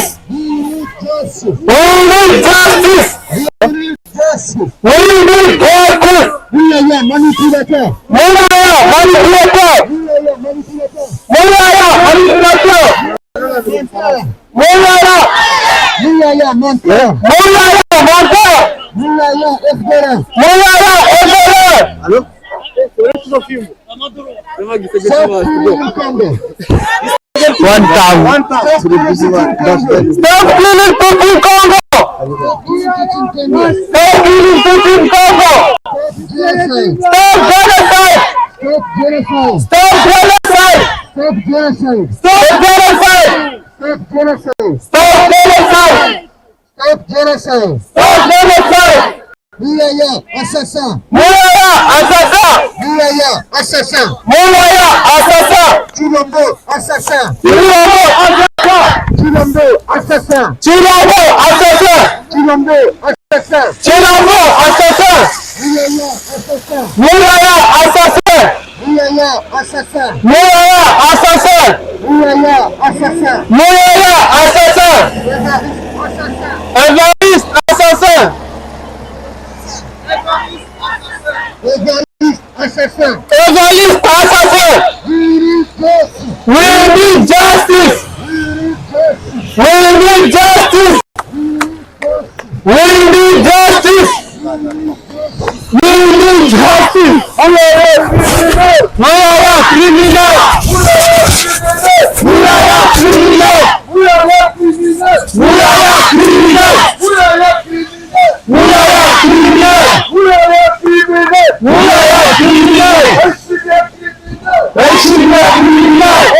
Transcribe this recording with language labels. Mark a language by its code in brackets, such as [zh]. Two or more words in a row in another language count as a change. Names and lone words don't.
[en] We need justice. We need justice. [fr] Muyaya manipulateur. Muyaya manipulateur. Muyaya manipulateur. Muyaya. Muyaya menteur. Muyaya menteur. Muyaya espérant. Muyaya espérant. Allô? [en] One time. Stop killing people in Congo. Stop killing people in Congo. Stop genocide. Stop genocide. Stop genocide. Stop genocide. Stop genocide. Stop genocide. Stop genocide. Stop genocide. [fr] Muyaya assassin. Muyaya assassin. Muyaya assassin. Muyaya assassin. Chilombo assassin. Chilombo assassin. Chilombo assassin. Chilombo assassin. Chilombo assassin. Chilombo assassin. Muyaya assassin. Muyaya assassin. Muyaya assassin. Muyaya assassin. Muyaya assassin. Évariste assassin. Évariste assassin. Évariste assassin. [en] We need justice. We need justice. We need justice. We need justice. We need justice. criminal. Mulaya criminal. Mulaya criminal. Mulaya criminal. Mulaya criminal. Mulaya criminal. Mulaya criminal. Mulaya criminal. Eşimle criminal.